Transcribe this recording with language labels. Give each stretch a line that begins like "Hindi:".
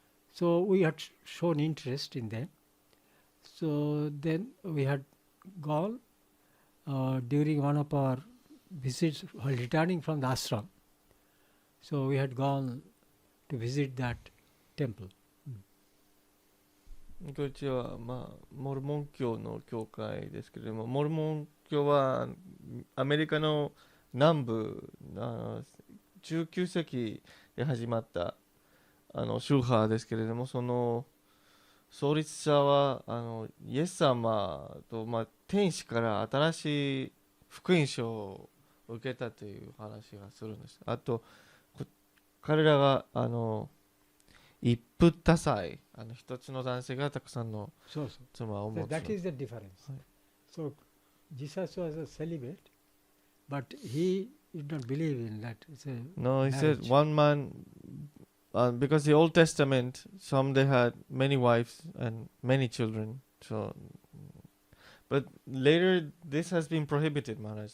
English: So we had shown interest in them. So then we had gone during one of our visits while returning from the ashram. So we had gone to visit that temple.
Japanese: こっちは、モルモン教の教会ですけれども、モルモン教はアメリカの南部、19世紀で始まった宗派ですけれども、その創立者はイエス様と、天使から新しい福音書を受けたという話がするんです。あと彼らが一夫多妻、一つの男性がたくさんの妻を持つ。
English: That is the difference. So Jesus was a celibate, but he did not believe in that. No, he said one man, because the Old Testament, some they had many wives and many children. So, but later this has been prohibited, Maharaj.